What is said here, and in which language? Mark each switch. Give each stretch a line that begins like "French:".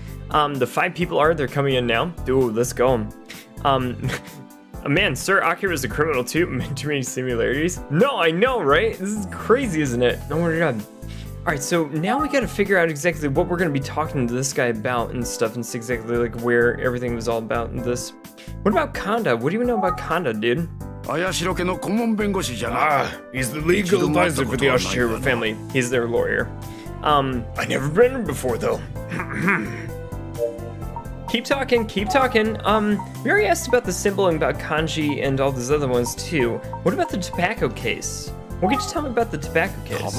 English: The 5 people they're coming in now. Dude, let's go. Man, Sir Akira is a criminal too. Too many similarities. No, I know, right? This is crazy, isn't it? Oh my god. Alright, so now we gotta figure out exactly what we're gonna be talking to this guy about and stuff, and see exactly like where everything was all about in this. What about Kanda? What do you know about Kanda, dude?
Japanese: Ayashiro家の顧問弁護士じゃな。
English: He's the legal advisor for the Ayashiro family. He's their lawyer. I never met him before though. Keep talking, keep talking. We already asked about the symbol and about kanji and all those other ones too. What about the tobacco case? What could you tell me about the tobacco case?